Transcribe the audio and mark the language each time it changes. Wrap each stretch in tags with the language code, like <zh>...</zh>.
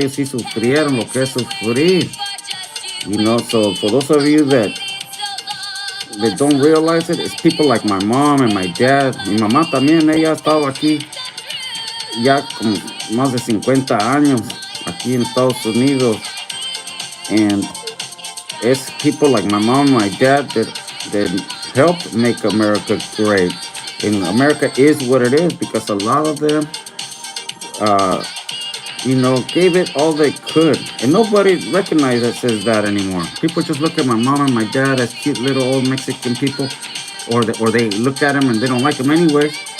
<es>Ellos sí sufrieron lo que es sufrir.</es> <en>You know, so for those of you that don't realize it, it's people like my mom and my dad.</en> <es>Mi mamá también, ella ha estado aquí ya como más de 50 años aquí en Estados Unidos.</es> <en>And it's people like my mom and my dad that helped make America great. And America is what it is because a lot of them, you know, gave it all they could. And nobody recognizes that anymore. People just look at my mom and my dad as cute little old Mexican people, or they look at them and they don't like them anyway.</en>